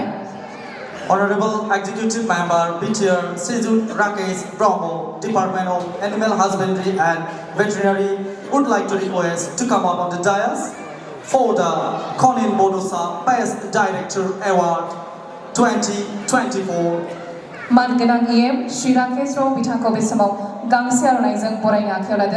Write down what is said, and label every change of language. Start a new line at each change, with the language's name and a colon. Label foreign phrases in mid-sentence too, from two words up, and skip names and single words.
English: Honorable Executive Member BTR Sejut Rakesh Brahmo, Department of Animal Husbandry and Veterinary would like to request to come up on the dais for the Conin BODO Best Director Award 2024.
Bodo: मानगोनां EM श्री राकेश ब्रह्म बिथांखौ बे समाव गांसे आर'नाइजों बरायनो आखायाव लादों।